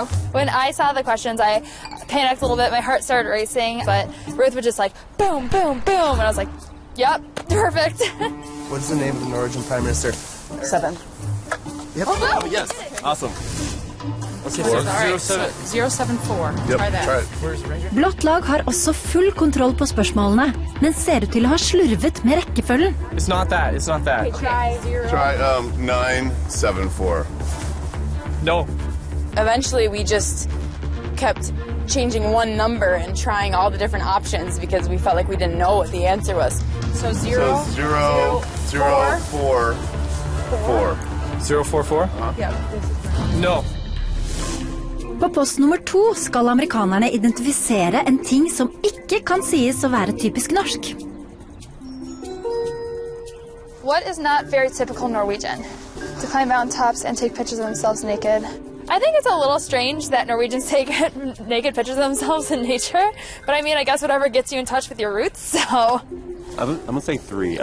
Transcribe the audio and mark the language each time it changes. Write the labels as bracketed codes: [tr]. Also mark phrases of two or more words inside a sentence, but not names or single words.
[en] When I saw the questions, I panicked a little bit. My heart started racing, but Ruth was just like, boom, boom, boom, and I was like, yep, perfect. What's the name of the Norwegian Prime Minister? 7. Yep. Oh, yes. Awesome. Let's see. 074. Yep, Try that. try it. [no] Blått lag har også full kontroll på spørsmålene, men ser ut til å ha slurvet med rekkefølgen. [en] It's not that. It's not that. Try 0. Try 974. No. Eventually, we just kept changing one number and trying all the different options because we felt like we didn't know what the answer was. So 0, 0, 0, 4, 4. 044? Yeah. No. [no] På post nummer 2 skal amerikanerne identifisere en ting som ikke kan sies å være typisk norsk. [en] What is not very typical Norwegian? To climb mountaintops and take pictures of themselves naked. I think it's a little strange that Norwegians take naked pictures of themselves in nature, but I mean, I guess whatever gets you in touch with your roots, so... I'm going to say 3.